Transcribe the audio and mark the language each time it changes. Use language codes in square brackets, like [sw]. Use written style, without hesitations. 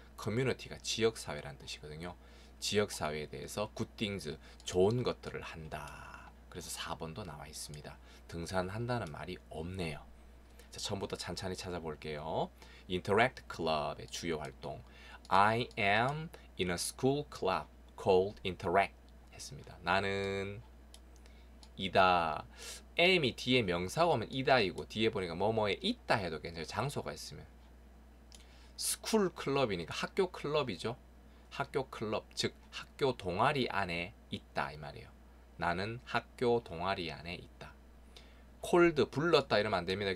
[ko] 커뮤니티가 지역사회란 뜻이거든요. 지역사회에 대해서 good things, 좋은 것들을 한다. 그래서 4번도 나와 있습니다. 등산한다는 말이 없네요. 자, 처음부터 찬찬히 찾아볼게요. Interact Club의 주요 활동. [en] I am in a school club called Interact 했습니다. [ko] 나는 이다. am이 뒤에 명사가 오면 이다이고 뒤에 보니까 뭐뭐에 있다 해도 괜찮아요. 장소가 있으면. 스쿨 클럽이니까 학교 클럽이죠. 학교 클럽, 즉 학교 동아리 안에 있다 이 말이에요. 나는 학교 동아리 안에 있다. 콜드 불렀다 이러면 안 됩니다.